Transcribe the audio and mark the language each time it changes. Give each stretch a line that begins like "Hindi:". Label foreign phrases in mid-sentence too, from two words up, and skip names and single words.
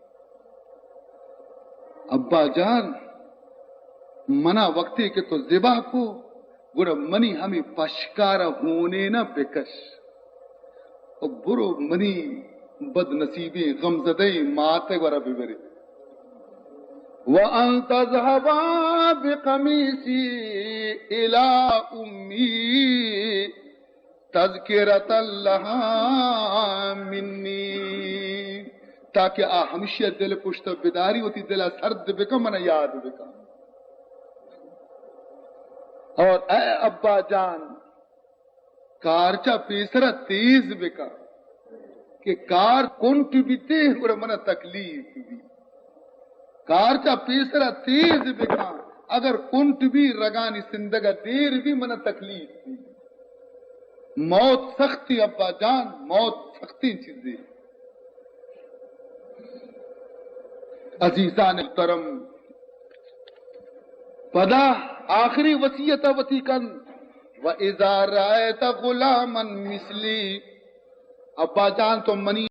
Baluchi: ابا جان منا وقتی کہ تو ذبح کو گڑا منی ہمیں پشکارا ہونے نہ بکش. اور برو منی بد نصیبی غمزدی ماتے ورہ ببری.
Arabic: وَأَن تَذْهَبَا بِقَمِيصِي إِلَىٰ أُمِّي تَذْكِرَةً لَهَا مِنِّي،
Baluchi: تاکہ ہمیشہ دل پشت بیداری ہوتی دل سرد بکا من یاد بکا. اور اے ابا جان کارچا پیسرا تیز بکا کہ کار کنٹ بیتے اور من تکلیف بھی. کارچا پیسرا تیز بکا اگر کنٹ بھی رگانی سندگا دیر بھی من تکلیف بھی. موت سختی ابا جان، موت سختی چیزیں. عزیزان محترم پدا آخری وصیت وتی کن
Arabic: وَإِذَا رَأَيْتَ غُلَامًا مِثْلِي.
Baluchi: ابا جان تو منی